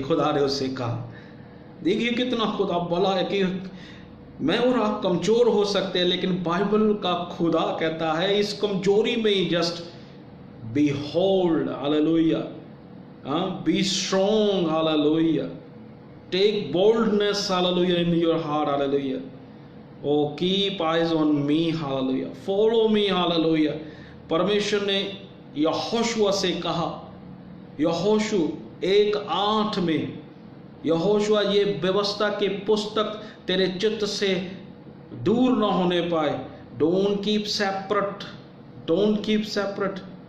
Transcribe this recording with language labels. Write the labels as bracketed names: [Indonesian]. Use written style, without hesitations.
[Hindi] खुदा ने उससे कहा. देखिए कितना खुदा भला है कि मैं और आप कमजोर हो सकते हैं, लेकिन बाइबल का खुदा कहता है इस कमजोरी में ही [English] just be hold, hallelujah, be strong, hallelujah, take boldness, hallelujah, in your heart, [Hindi] hallelujah. [English] Oh keep eyes on me, hallelujah, follow me, hallelujah. [Hindi] परमेश्वर ने यहोशुआ से कहा, यहोशू 1:8 में, यहोशुआ ये व्यवस्था की पुस्तक तेरे चित्त से दूर ना होने पाए. [English] Don't keep separate, don't keep separate.